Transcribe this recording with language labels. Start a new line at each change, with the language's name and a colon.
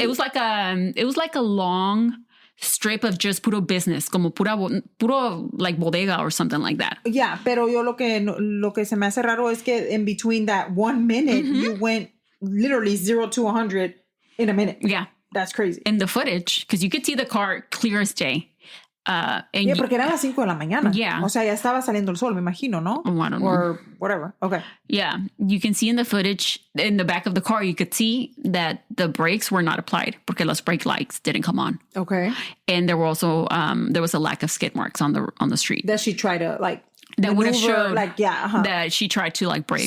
English: It was like a long strip of just
Spanish: puro business, como puro
English: like bodega or something like that. Yeah,
Spanish: pero yo lo que se me hace raro es que
English: in between that 1 minute, you went literally 0 to 100 in a minute. Yeah. That's crazy. In the footage, because you could see the car clear as day.
Spanish: Yeah, porque eran las 5 de la mañana.
English: Yeah.
Spanish: O sea, ya estaba saliendo el sol, me imagino, ¿no?
English: Oh, I don't know. Or whatever. Okay. Yeah. You can see in the footage, in the back of the car, you could see that the brakes were not applied
Spanish: porque los
English: brake lights didn't come on. Okay. And there were also, there was a lack of skid marks on the street. That she tried to, like, that would have maneuver, showed like, yeah, that she tried to, like, brake